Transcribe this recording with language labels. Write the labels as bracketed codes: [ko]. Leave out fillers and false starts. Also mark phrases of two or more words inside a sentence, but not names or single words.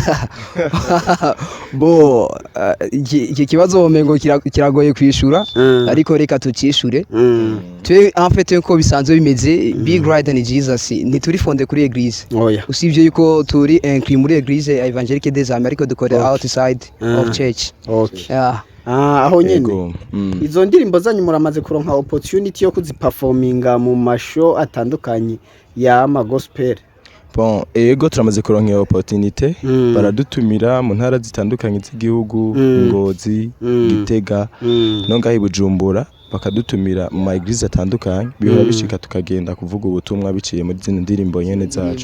[rn] Bo iki kibazo womengo kiragoye kwishura ariko reka tucishure. Twe [fr] en fait [rn] ko bisanzwe bimeze Big Rider ni Jesus ni turi fonde kuri Eglise. Usivye yuko turi inclus muri Eglise Evangelique des Amis ariko dukora [en] outside of church. [rn] Aho nyene izo ndirimbo zanyu muramaze kuronka opportunity yo kuziperforminga mu mashow atandukanye ya ama gospel? Bon, ego turamaze kuronka opportunity baradutumira mu ntara zitandukanye z'igihugu Ngozi, Gitega no ngahi Bujumbura bakadutumira mu ma eglise atandukanye bihora bishika tukagenda kuvuga ubutumwa biciye muri zino ndirimbo nyene zacu.